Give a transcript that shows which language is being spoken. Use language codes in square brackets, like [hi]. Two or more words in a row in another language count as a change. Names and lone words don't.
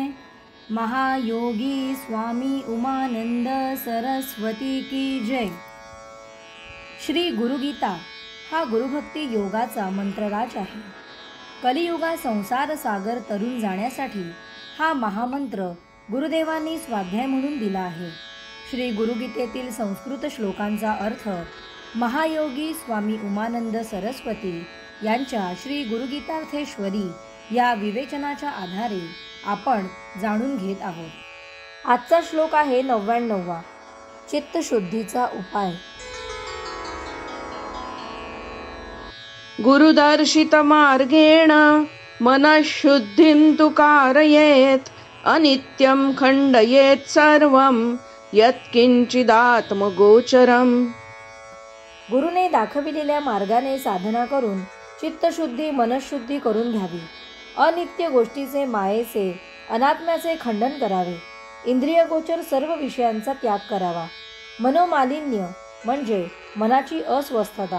[mr] महायोगी स्वामी उमानंद सरस्वती की जय। श्री गुरुगीता हा गुरुभक्ती योगाचा मंत्रराज आहे। कलियुगा संसार सागर तरून जाण्यासाठी हा महामंत्र गुरुदेवांनी स्वाध्याय म्हणून दिला आहे। श्री गुरुगीतेतील संस्कृत श्लोकांचा अर्थ महायोगी स्वामी उमानंद सरस्वती यांच्या श्री गुरुगीतार्थेश्वरी या विवेचनाच्या आधारे आपण जाणून घेत आहोत। आजचा श्लोक आहे 99वा, चित्तशुद्धीचा उपाय। [sa] गुरुदर्शित मार्गेण मनःशुद्धिं तु कारयेत् अनित्यं खण्डयेत् सर्वं यत्किंचिदात्मगोचरम्। [mr] गुरुने दाखविलेल्या मार्गाने साधना करून चित्तशुद्धी मनःशुद्धी करून घ्यावी। अनित्य गोष्टीचे मायेचे अनात्म्याचे खंडन करावे। इंद्रियगोचर सर्व विषयांचा त्याग करावा। मनोमालिन्य म्हणजे मनाची अस्वस्थता।